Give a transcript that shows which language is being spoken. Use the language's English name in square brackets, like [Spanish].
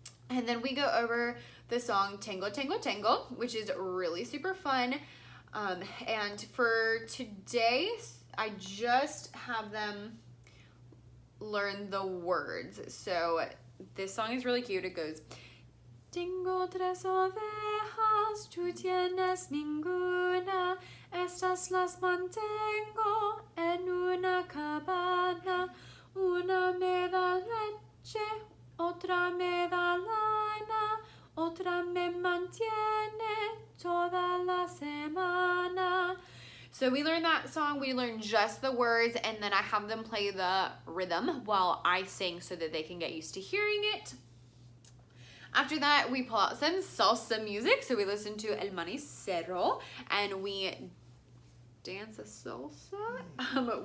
[English] And then we go over the song Tango, Tango, Tango, which is really super fun. And for today, I just have them learn the words. So this song is really cute. It goes, [Spanish] Tengo 3 ovejas, tú tienes ninguna, estas las mantengo en una cabana, una me da leche, otra me da lana, otra me mantiene toda la semana. [English] So we learn that song, we learn just the words, and then I have them play the rhythm while I sing so that they can get used to hearing it. After that, we pull out some salsa music. So we listen to El Manicero and we dance a salsa.